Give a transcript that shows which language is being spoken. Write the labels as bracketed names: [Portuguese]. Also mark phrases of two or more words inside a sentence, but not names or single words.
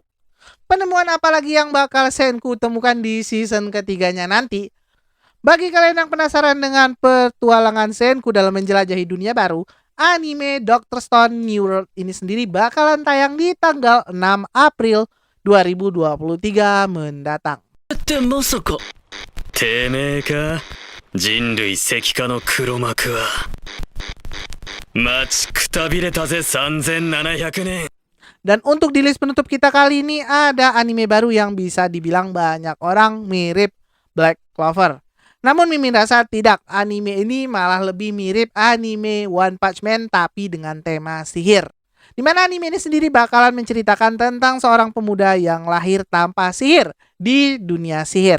[Indonesian] Penemuan apa lagi yang bakal Senku temukan di season ketiganya nanti? Bagi kalian yang penasaran dengan petualangan Senku dalam menjelajahi dunia baru, anime Dr. Stone New World ini sendiri bakalan tayang di tanggal 6 April 2023 mendatang. [Japanese] ってまさかてめえか人類石化の黒幕は待ちくたびれたぜ3700年 [Indonesian] Dan untuk di list penutup kita kali ini ada anime baru yang bisa dibilang banyak orang mirip Black Clover. Namun Mimin rasa tidak, anime ini malah lebih mirip anime One Punch Man tapi dengan tema sihir. Dimana anime ini sendiri bakalan menceritakan tentang seorang pemuda yang lahir tanpa sihir di dunia sihir.